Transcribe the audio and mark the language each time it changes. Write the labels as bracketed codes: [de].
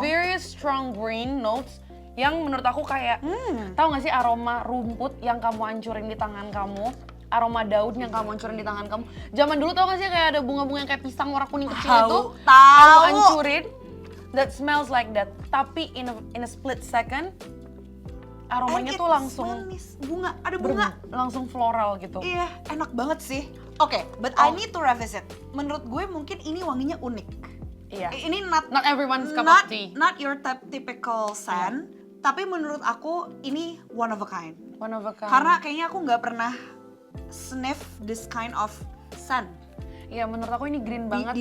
[en] a very strong green notes [id] yang menurut aku kayak tahu nggak sih aroma rumput yang kamu hancurin di tangan kamu aroma daun yang kamu hancurin di tangan kamu. Zaman dulu tau gak sih kayak ada bunga-bunga yang kayak pisang warna kuning kecil itu? Tahu. Kamu hancurin, [en] that smells like that. [id] Tapi [en] in a split second, [id] aromanya tuh langsung manis. Bunga, ada bunga. Langsung floral gitu. Iya, enak banget sih. [en] Oke, but I need to revisit. [id] Menurut gue mungkin ini wanginya unik. Iya. Ini [en] not everyone's cup of tea. Not your typical scent, [id] tapi menurut aku ini [en] one of a kind. One of a kind. [id] Karena kayaknya aku nggak pernah [en] sniff this kind of scent [id] Iya, menurut aku ini green banget.